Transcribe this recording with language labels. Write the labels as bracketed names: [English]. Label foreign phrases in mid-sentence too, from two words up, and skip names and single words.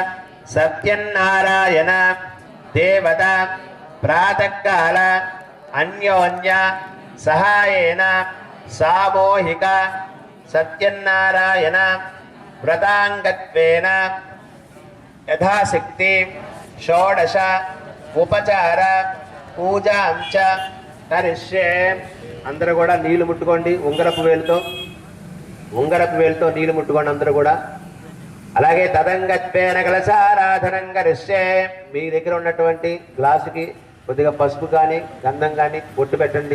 [Sanskrit] सत्यनारायण देवता प्रातःकाल अन्योन्य सहायेन सामूहिक सत्यनारायण व्रतांगत्वेन यथाशक्ति षोडश उपचार पूजाञ्च करिष्ये. [Telugu] అందరూ కూడా నీళ్లు ముట్టుకోండి. ఉంగరపు వేలుతో నీళ్లు ముట్టుకోండి అందరూ కూడా. [Sanskrit] అలాగే तदङ्गत्वेन कलशाराधनं करिष्ये. [Telugu] మీ దగ్గర ఉన్నటువంటి గ్లాసుకి కొద్దిగా పసుపు కానీ గంధం కానీ బొట్టు పెట్టండి.